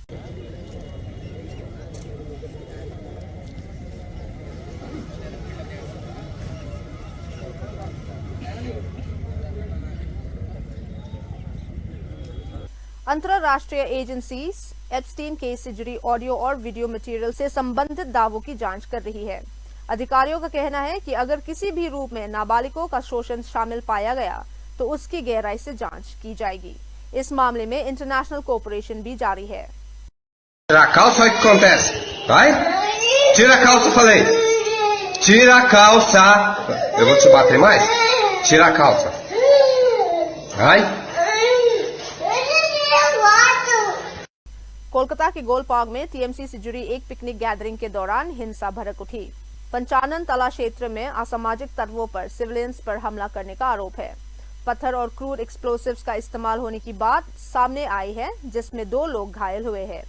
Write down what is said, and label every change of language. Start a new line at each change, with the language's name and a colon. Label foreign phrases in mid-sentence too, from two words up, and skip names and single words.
Hindi: अंतरराष्ट्रीय एजेंसी एप्स्टीन केस से जुड़ी ऑडियो और
English: video material
Hindi: से संबंधित दावों की जांच कर रही है। अधिकारियों का कहना है कि अगर किसी भी रूप में नाबालिगों का शोषण शामिल पाया गया तो उसकी गहराई से जांच की जाएगी। इस मामले में
English: international cooperation
Hindi: भी जारी है।
Portuguese: Tira a calça que acontece, vai? Tira a calça, falei. Tira a calça. Eu vou te bater mais? Tira a calça. Vai?
Hindi: कोलकाता के गोल पार्क में TMC से जुड़ी एक
English: picnic gathering
Hindi: के दौरान हिंसा भड़क उठी। पंचानन तला क्षेत्र में असामाजिक तत्वों पर सिविलियंस पर हमला करने का आरोप है। पत्थर और
English: crude explosives
Hindi: का इस्तेमाल होने की बात सामने आई है, जिसमें 2 लोग घायल हुए हैं।